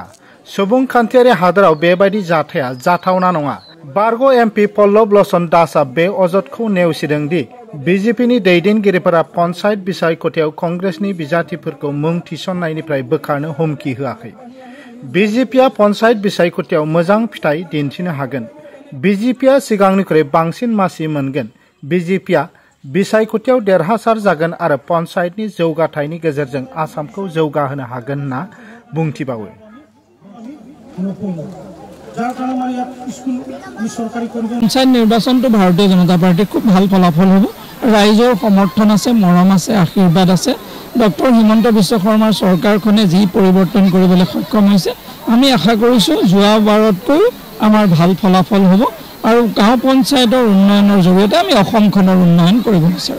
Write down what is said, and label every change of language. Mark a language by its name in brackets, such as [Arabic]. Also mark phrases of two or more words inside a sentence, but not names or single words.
[Bodo] सुबुंखान्थियारि हादोराव बेबायदि जाथाया जाथावना नङा बारग' एमपि पल्लव लोचन दासआ बे अजदखौ नेवसिदों दि बिजेपिनि दैदेनगिरिफोरा पन्चायत बिसायख'थियाव कंग्रेसनि बिजाथिफोरखौ मुं थिसननायनिफ्राय बोखारनो हुमखि होआखै बिजेपिया पन्चायत बिसायख'थियाव मोजां फिथाइ दिन्थिनो हागोन बिजेपिया सिगांनिख्रुइ बांसिन मासि मोनगोन बिजेपिया बिसायख'थियाव देरहासार जागोन आरो पन्चायतनि जौगाथायनि गेजेरजों आसामखौ जौगाहोनो हागोन होनना बुंथिबावो [Assamese] পঞ্চায়ত নিৰ্বাচনটো ভাৰতীয় জনতা পাৰ্টি খুব ভাল ফলাফল হ'ব ৰাইজৰ সমৰ্থন আছে মৰম আছে আশীৰ্বাদ আছে ডক্টৰ হিমন্ত বিশ্ব শৰ্মাৰ চৰকাৰখনে যি পৰিৱৰ্তন কৰিবলৈ সক্ষম হৈছে আমি আশা কৰিছো যোৱা বাৰতকৈ আমাৰ ভাল ফলাফল হ'ব আৰু গাঁও পঞ্চায়তৰ উন্নয়নৰ জৰিয়তে আমি অসমখনৰ উন্নয়ন কৰিব বিচাৰো